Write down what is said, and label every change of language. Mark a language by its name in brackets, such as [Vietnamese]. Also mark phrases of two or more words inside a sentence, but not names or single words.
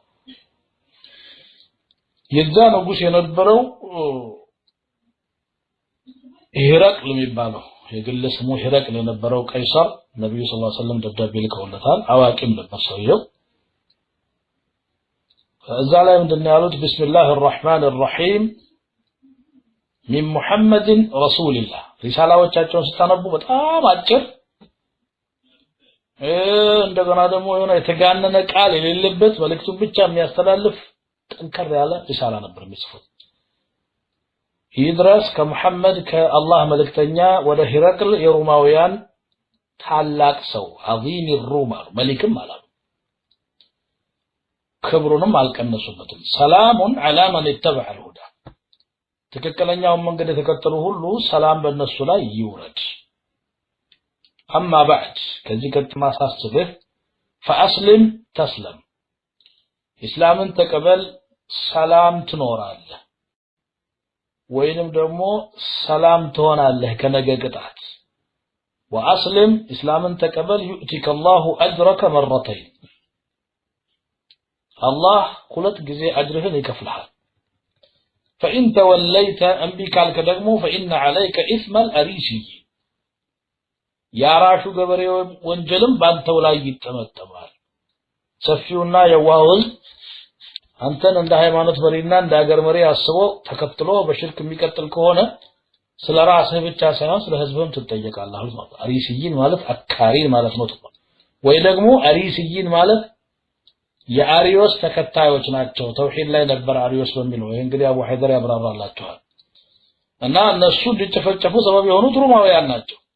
[Amharic] የዛ ንጉስ የነበረው ሂረቅል የሚባለው የግል ስሙ ሂረቅል የነበረው ቀይሰር ነብዩ [Arabic] صلى الله عليه وسلم [Amharic] ደብዳቤ ልከውለታል አዋቂም ነበር ሰውየው እዛ ላይ ምንድነው ያሉት [Arabic] بسم الله الرحمن الرحيم من محمد رسول الله [Amharic] ሪሳላዎቻቸውን ስታነቡ በጣም አጭር እንደገና ደግሞ የሆነ የተጋነነ ቃል የሌለበት መልእክቱን ብቻ የሚያስተላልፍ ጠንከር ያለ ሪሳላ ነበር የሚጽፉት ይድረስ ከመሐመድ ከአላህ መልእክተኛ ወደ ሂረቅል የሮማውያን ታላቅ ሰው [Arabic] عظيم الروم [Amharic] መሊክም አላሉ ክብሩንም አልቀነሱበትም ሰላሙን [Arabic] على من اتبع الهدى [Amharic] ትክክለኛውን መንገድ የተከተሉ ሁሉ ሰላም በእነሱ ላይ ይውረድ [Arabic] اما بعد [Amharic] ከዚህ ከተማ ሳስበህ [Arabic] فاسلم تسلم [Amharic] እስላምን ተቀበል ሰላም ትኖራለህ ወይንም ደግሞ ሰላም ትሆናለህ ከነገ ቅጣት واسلم እስላምን ተቀበል [Arabic] يؤتك الله اجرك مرتين [Amharic] الله ሁለት ጊዜ አጅርህን ይከፍልሃል [Arabic] فإن توليت أنبي كالك دغمو فإن عليك إثم الأريسي [Amharic] ያራሹ ገበሬው ወንጀልም ባንተው ላይ ይጠመጠማል ሰፊውና የዋህ አንተን እንደ ሃይማኖት መሪና እንደ ሀገር መሪ አስቦ ተከትሎ በሽርክ የሚቀጥል ከሆነ ስለ ራስህ ብቻ ሳይሆን ስለ ህዝብም ትጠየቃለህ ማለት አሪሲይን ማለት አካሪ ማለት ነው ወይ ደግሞ አሪሲይን ማለት የአሪዮስ ተከታዮች ናቸው ተውሂድ ላይ ነበር አሪዮስ በሚለው ይሄ እንግዲህ አቡ ሐይደር ያብራራላችኋል እና እነሱ እንዲጨፈጨፉ ሰበብ የሆኑት ሮማውያን ናቸው